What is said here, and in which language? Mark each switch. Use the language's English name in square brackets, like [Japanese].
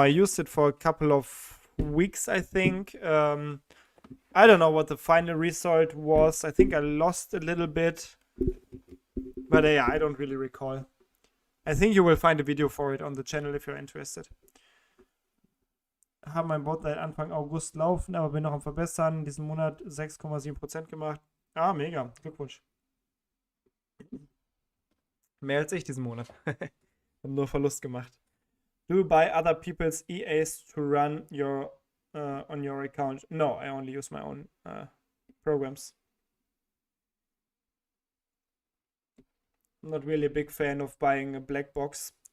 [English] I used it for a couple of weeks, I think. I don't know what the final result was. I think I lost a little bit. But yeah, I don't really recall. I think you will find a video for it on the channel if you're interested. [German] Habe mein Bot seit Anfang August laufen, aber bin noch am Verbessern. Diesen Monat 6,7% gemacht. Ah, mega. Glückwunsch. Mehr als ich diesen Monat. Hab nur Verlust gemacht. [English] Do you buy other people's EAs to run your on your account? No, I only use my own programs. I'm not really a big fan of buying a black box.